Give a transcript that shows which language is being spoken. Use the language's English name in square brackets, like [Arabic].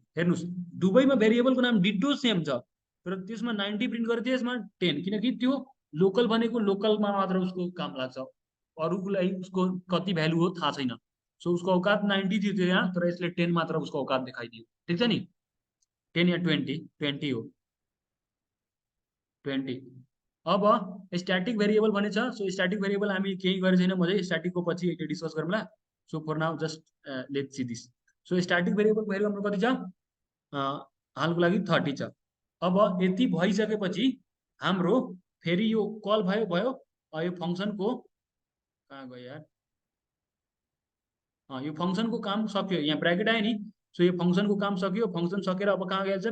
[Nepali] हेर्नुस् दुवैमा भेरिएबलको नाम डिटो सेम छ, तर त्यसमा 90 प्रिन्ट गरेको थियो, यसमा 10, किनकि त्यो लोकल भनेको लोकलमा मात्र उसको काम लाग्छ, अरूको लागि उसको कति भ्यालु हो थाहा छैन। सो उसको औकात 90 थियो यहाँ, तर यसले 10 मात्र उसको औकात देखाइदियो, ठिक छ नि? 10 या 20 हो, 20। अब स्ट्याटिक भेरिएबल भने छ। सो स्ट्याटिक भेरिएबल हामी केही गरेको छैन, म चाहिँ स्ट्याटिकको पछि डिस्कस गरौँला। [English] So for now just let's see this. [Nepali] So static भेरिएबलको value हाम्रो कति छ? हालको लागि 30 छ। अब यति भइसकेपछि हाम्रो फेरि यो कल भयो यो फंक्सनको कहाँ गयो यार? यो फंक्सनको काम सक्यो, यहाँ ब्राकेट आयो नि। सो यो फंक्सनको काम सक्यो, फंक्सन सकेर अब कहाँ गइहाल्छ?